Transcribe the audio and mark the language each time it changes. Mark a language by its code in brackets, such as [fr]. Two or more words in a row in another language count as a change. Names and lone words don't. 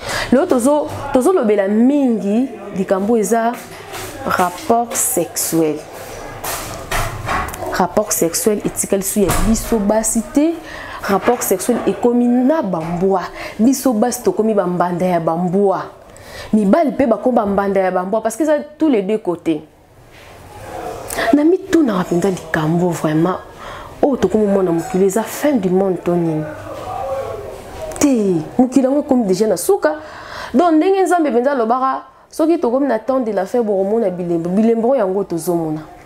[ln] Le tozo, tozo lobela mingi, likambo eza [fr] rapport sexuel. Rapport sexuel [ln] etikali su ya biso basi te. [fr] Rapport sexuel [ln] ekomi na bambwa. Biso basi tokomi bambanda ya bambwa. Mibali pe bakomi bambanda ya bambwa [fr] parce que ça tous les deux côtés. [ln] Na mitunaka mpenza likambo vraiment. Oh, tokomi mona mokili eza [fr] fin du monde [ln] to nini? Te, mokili yango ekomi déjà na suka. Donc ndenge Nzambe mpenza alobaka, soki tokomi na [fr] temps de la fin, [ln] bokomona bilembo. Bilembo yango tozomona.